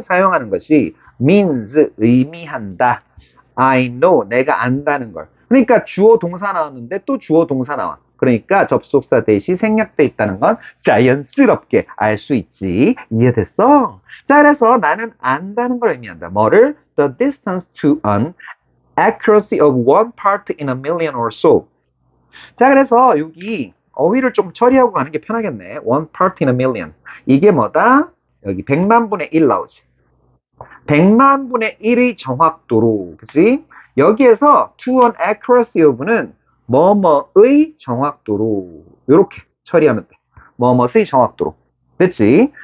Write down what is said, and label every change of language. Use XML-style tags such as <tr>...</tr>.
<ko>사용하는 것이 means 의미한다.</ko> <en>I know</en> <ko>내가 안다는 걸. 그러니까 주어 동사 나왔는데 또 주어 동사 나와. 그러니까 접속사 대시 생략돼 있다는 건 자연스럽게 알 수 있지. 이해됐어? 자, 그래서 나는 안다는 걸 의미한다. 뭐를?</ko> <en>The distance to an accuracy of one part in a million or so.</en> <ko>자, 그래서 여기 어휘를 좀 처리하고 가는 게 편하겠네.</ko> <en>One part in a million.</en> <ko>이게 뭐다? 여기 100만 분의 1 나오지. 100만 분의 1의 정확도로, 그치? 여기에서</ko> <en>to an accuracy of</en> <ko>는 뭐뭐의 정확도로 이렇게 처리하면 돼. 뭐뭐의 정확도로. 됐지?</ko>